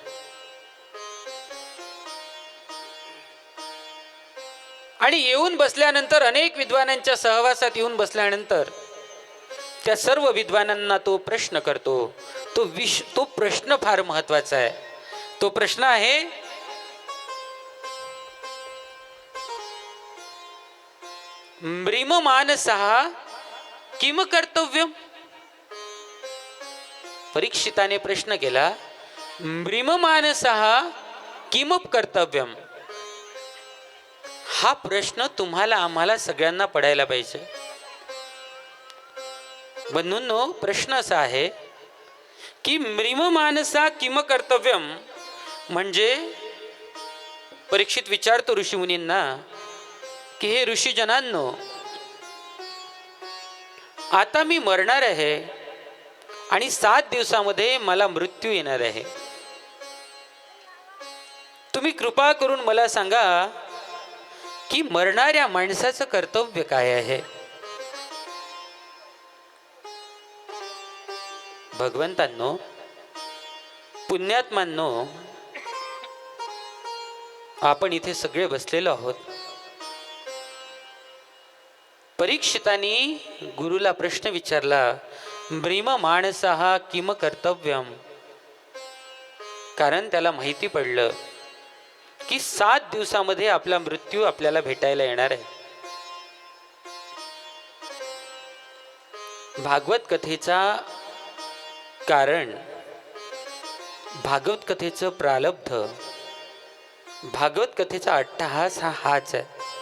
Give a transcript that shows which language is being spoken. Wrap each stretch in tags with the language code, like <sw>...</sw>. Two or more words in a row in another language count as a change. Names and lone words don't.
<mr>आणि येऊन बसल्यानंतर, अनेक विद्वानांच्या सहवासात येऊन बसल्यानंतर त्या सर्व विद्वानांना तो प्रश्न करतो. तो प्रश्न फार महत्वाचा आहे. तो प्रश्न आहे,</mr> <sa>म्रिममानसः किम कर्तव्यम.</sa> <mr>परीक्षिताने प्रश्न केला,</mr> <sa>म्रिममानसः किम कर्तव्यम.</sa> <mr>हा प्रश्न तुम्हाला आम्हाला सगळ्यांना पडायला पाहिजे. बंधूंनो, प्रश्न असा आहे की</mr> <sa>म्रिममानसा किम कर्तव्यम</sa> <mr>म्हणजे परीक्षित विचारतो ऋषीमुनींना की हे ऋषीजनांनो, आता मी मरणार आहे आणि 7 दिवसामध्ये मला मृत्यू येणार आहे. तुम्ही कृपा करून मला सांगा की मरणाऱ्या माणसाचं कर्तव्य काय आहे. भगवंतांनो, पुण्यात्मांनो, आपण इथे सगळे बसलेलो आहोत. परीक्षितांनी गुरुला प्रश्न विचारला,</mr> <sa>ब्रीम माणसः किम कर्तव्यम.</sa> <mr>कारण त्याला माहिती पडलं की 7 दिवसामध्ये आपला मृत्यू आपल्याला भेटायला येणार आहे. भागवत कथेचा कारण, भागवत कथेचं प्रारब्ध, भागवत कथेचा अट्टहास हाच आहे.</mr>